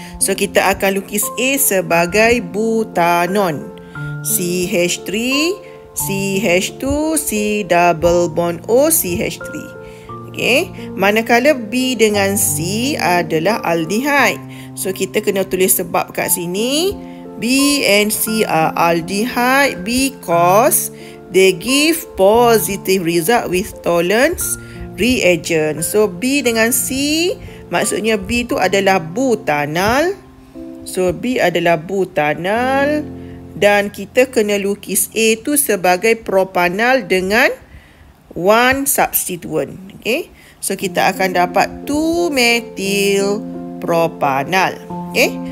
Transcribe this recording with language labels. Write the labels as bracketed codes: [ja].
[ms] So kita akan lukis A sebagai butanon. [en] CH3, CH2, C double bond O, CH3. Okay. [ms] Manakala B dengan C adalah aldehyde. So kita kena tulis sebab kat sini. [en] B and C are aldehyde because they give positive result with tolerance reagent. [ms] So B dengan C, maksudnya B tu adalah butanal. So B adalah butanal. Dan kita kena lukis A tu sebagai propanal dengan 1 substituent. Okay. So kita akan dapat 2-methyl propanal. Okay.